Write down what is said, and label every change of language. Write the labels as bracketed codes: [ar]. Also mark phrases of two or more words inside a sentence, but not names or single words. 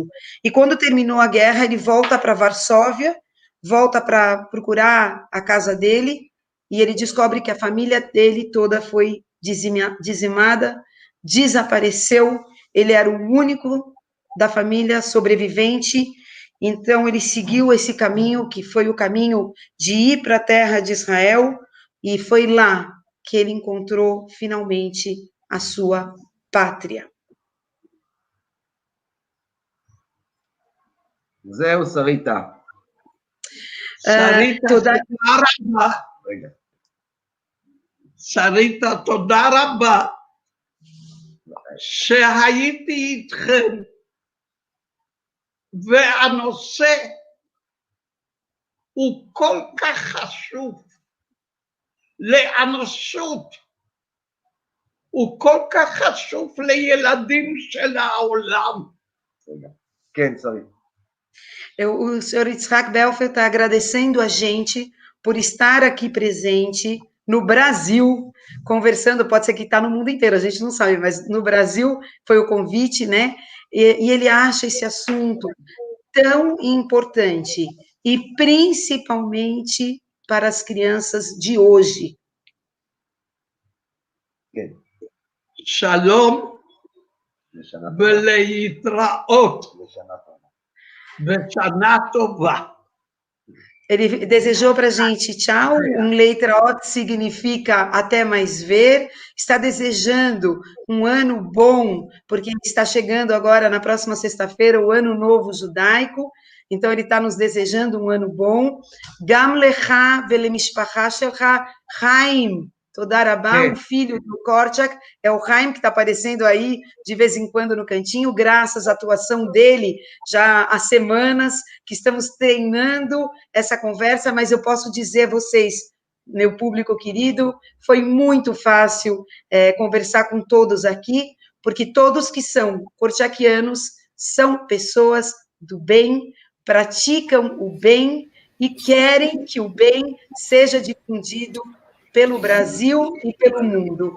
[pt] E quando terminou a guerra, ele volta para Varsóvia, volta para procurar a casa dele, e ele descobre que a família dele toda foi dizimada, desapareceu. Ele era o único da família sobrevivente, então ele seguiu esse caminho, que foi o caminho de ir para a terra de Israel, e foi lá que ele encontrou finalmente a sua pátria. [he] זהו, שריטה. שריטה, תודה רבה. שהייתי איתכם, והנושא הוא כל כך חשוב לאנושות, הוא כל כך חשוב לילדים של העולם. כן, שרית. [pt] O senhor Itzhak Belfer está agradecendo a gente por estar aqui presente no Brasil, conversando, pode ser que está no mundo inteiro, a gente não sabe, mas no Brasil foi o convite, né? E ele acha esse assunto tão importante, e principalmente para as crianças de hoje. [he] Shalom, ולהתראות, ושנה טובה. [pt] Ele desejou para a gente tchau, Leitraot significa até mais ver, está desejando um ano bom, porque está chegando agora, na próxima sexta-feira, o Ano Novo Judaico, então ele está nos desejando um ano bom. [he] גם לך ולמשפחה שלך חיים, תודה רבה, [pt] o filho do Korchak, é o Chaim que está aparecendo aí de vez em quando no cantinho, graças à atuação dele, já há semanas que estamos treinando essa conversa, mas eu posso dizer a vocês, meu público querido, foi muito fácil conversar com todos aqui, porque todos que são korchakianos são pessoas do bem, praticam o bem e querem que o bem seja difundido pelo Brasil e pelo mundo.